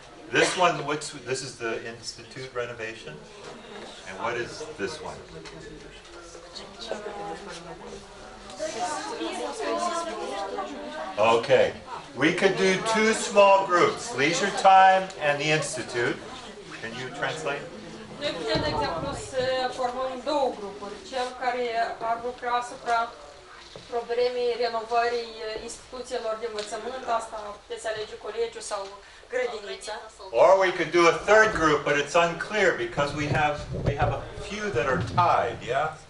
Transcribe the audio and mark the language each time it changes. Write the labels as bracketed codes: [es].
[en] This one, this is the institute renovation, and what is this one? Okay, we could do 2 small groups, leisure time and the institute. Can you translate? [ro] Noi putem, de exemplu, să formăm 2 grupuri. Cel care ar lucra asupra problemei renovării instituțiilor de învățământ, asta puteți alege colegiu sau grădinița. [en] Or we could do a 3rd group, but it's unclear because we have a few that are tied, yeah?